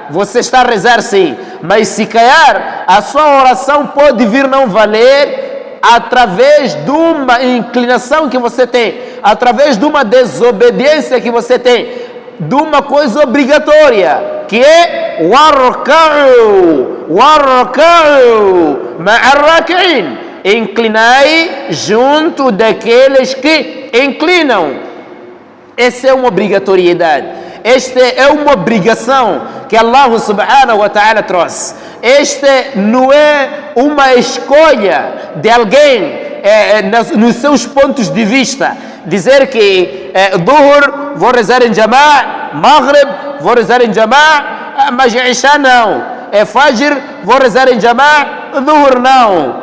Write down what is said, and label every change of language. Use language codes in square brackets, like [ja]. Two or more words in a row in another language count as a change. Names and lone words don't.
[pt] Você está a rezar sim, mas se calhar a sua oração pode vir não valer através de uma inclinação que você tem, através de uma desobediência que você tem, de uma coisa obrigatória, que é [ar] واركعوا مع الراكعين. [pt] Inclinai junto daqueles que inclinam. Essa é uma obrigatoriedade. Esta é uma obrigação que [ar] الله سبحانه وتعالى [pt] trouxe. Esta não é uma escolha de alguém nos seus pontos de vista. Dizer que Dhuhr vou rezar em Jama'a, Maghrib vou rezar em Jama'a, mas Isha não. Fajr vou rezar em Jama'a, Dhuhr não.